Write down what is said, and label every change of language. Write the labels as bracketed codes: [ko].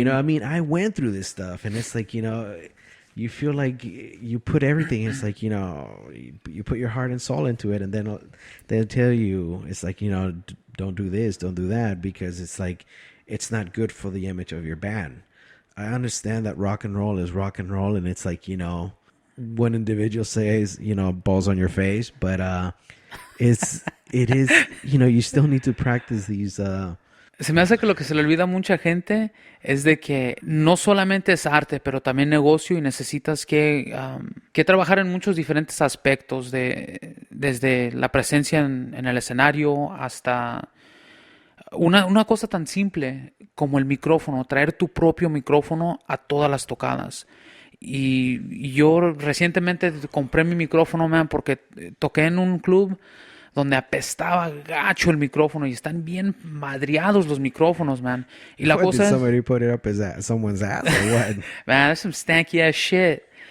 [en] You know, I mean, I went through this stuff, and it's like, you know, you feel like you put everything, it's like, you know, you put your heart and soul into it, and then they'll tell you, it's like, you know, don't do this, don't do that, because it's like, it's not good for the image of your band. I understand that rock and roll is rock and roll, and it's like, you know, one individual says, you know, balls on your face, but it is, you know, you still need to practice these. [es] Se me hace que lo que se le olvida a mucha gente es de que no solamente es arte, pero también negocio, y necesitas que trabajar en muchos diferentes aspectos, desde la presencia en el escenario hasta una cosa tan simple como el micrófono, traer tu propio micrófono a todas las tocadas. Y yo recientemente compré mi micrófono, man, porque toqué en un club donde apestaba gacho el micrófono y están bien madreados los micrófonos, man. Y la cosa [en] did somebody put it up someone's ass or what? Man, that's some stanky ass shit.